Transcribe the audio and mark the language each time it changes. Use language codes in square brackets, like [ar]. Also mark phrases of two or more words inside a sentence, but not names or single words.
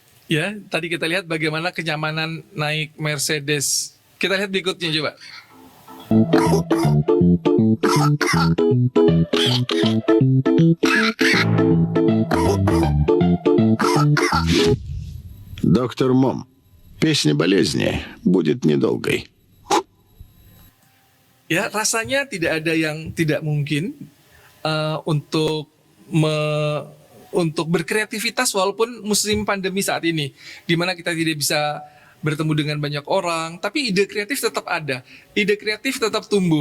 [id] Ya, tadi kita lihat bagaimana kenyamanan naik Mercedes. Kita lihat berikutnya coba. [ru] Доктор Мом, песня болезни будет недолгой. [id] Ya, rasanya tidak ada yang tidak mungkin untuk untuk berkreativitas walaupun musim pandemi saat ini, di mana kita tidak bisa bertemu dengan banyak orang, tapi ide kreatif tetap ada, ide kreatif tetap tumbuh.